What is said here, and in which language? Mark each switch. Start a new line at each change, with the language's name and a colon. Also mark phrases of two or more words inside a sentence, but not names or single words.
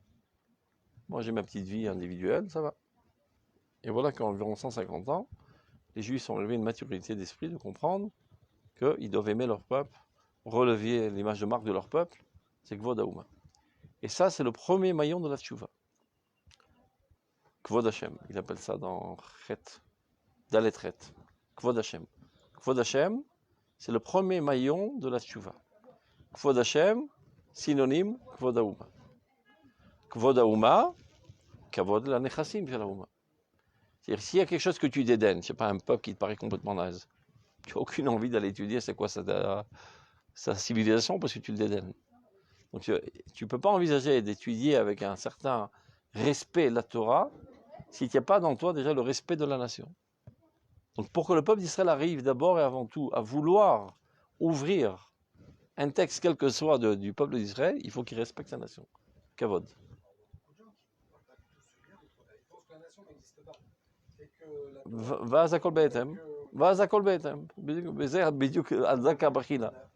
French: Moi, j'ai ma petite vie individuelle, ça va. Et voilà qu'en environ 150 ans, les Juifs ont relevé une maturité d'esprit de comprendre qu'ils doivent aimer leur peuple, relever l'image de marque de leur peuple, c'est
Hebrew: כבוד האומה.
French: Et ça, c'est le premier maillon de la Tshuva.
Hebrew: כבוד השם,
French: il appelle ça dans Chet,
Hebrew: דלת חית. כבוד השם. כבוד השם,
French: c'est le premier maillon de la Tshuva.
Hebrew: כבוד השם, synonyme כבוד האומה. כבוד האומה, כבוד לנכסים של האומה.
French: C'est-à-dire, s'il y a quelque chose que tu dédaignes, je sais pas, un peuple qui te paraît complètement naze, tu n'as aucune envie d'aller étudier c'est quoi sa civilisation parce que tu le dédaignes. Donc tu ne peux pas envisager d'étudier avec un certain respect la Torah s'il n'y a pas dans toi déjà le respect de la nation. Donc pour que le peuple d'Israël arrive d'abord et avant tout à vouloir ouvrir un texte quel que soit du peuple d'Israël, il faut qu'il respecte sa nation. Kavod.
Hebrew: ואז הכל בהתאם, ואז הכל בהתאם, וזה בדיוק על זה הבחינה.